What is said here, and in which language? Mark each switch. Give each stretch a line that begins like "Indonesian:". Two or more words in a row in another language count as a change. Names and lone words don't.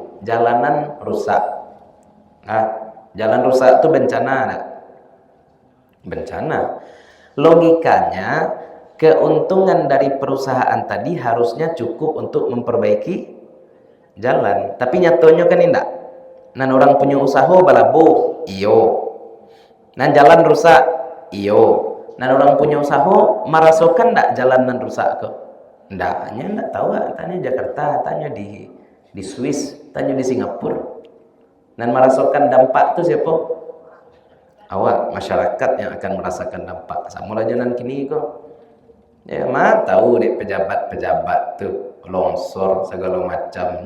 Indonesian: Jalanan rusak. Nah, jalan rusak itu bencana, nah. Bencana. Logikanya, keuntungan dari perusahaan tadi harusnya cukup untuk memperbaiki jalan. Tapi nyatonya kan tidak.
Minangkabau: Nan orang punya usaha balabo, iyo. Nan jalan rusak, iyo. Nan orang punya usaha merasakan ndak jalanan rusak kok? Ndaknya ndak tahu, tanya Jakarta, tanya di Swiss, tanya di Singapura.
Indonesian: Dan merasakan dampak itu siapa? Awak, masyarakat yang akan merasakan dampak.
Minangkabau: Sama aja nan kini kok.
Indonesian: Ya mah tahu deh pejabat-pejabat tuh longsor segala macam.